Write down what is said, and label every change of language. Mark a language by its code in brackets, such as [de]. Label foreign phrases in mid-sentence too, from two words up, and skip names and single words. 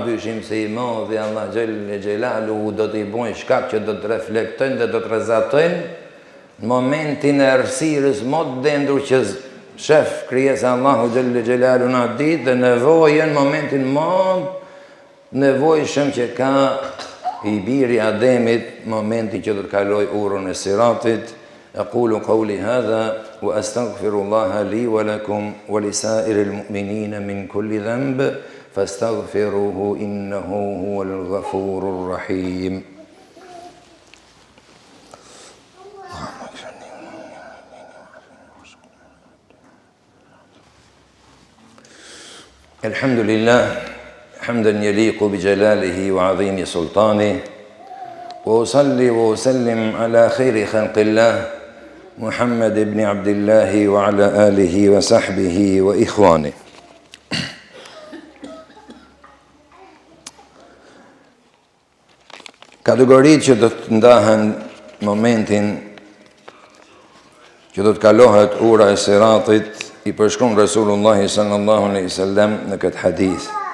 [sq] dyshim se i modhi Allah [ar] جل جلاله [sq] do të i bojnë shkak që do të reflektojnë dhe do të rezatojnë në momentin e errësirës më të dendur që shef krijesa Allahu [ar] جل جلاله [sq] në atë ditë dhe nevojën momentin më nevojshëm që ka i biri Ademit momenti që do të kaloj urën e Siratit. [ar] أقول قولي هذا وأستغفر الله لي ولكم ولسائر المؤمنين من كل ذنب فاستغفروه إنه هو الغفور الرحيم. الحمد لله حمدا يليق بجلاله وعظيم سلطانه وأصلي وأسلم على خير خلق الله محمد بن عبد الله وعلى آله وصحبه وإخوانه. [sq] Kategoritë që do të ndahen momentin që do të kalohet ura e Siratit i përshkruan Resulullah [ar] صلى الله عليه وسلم [sq] në këtë hadith.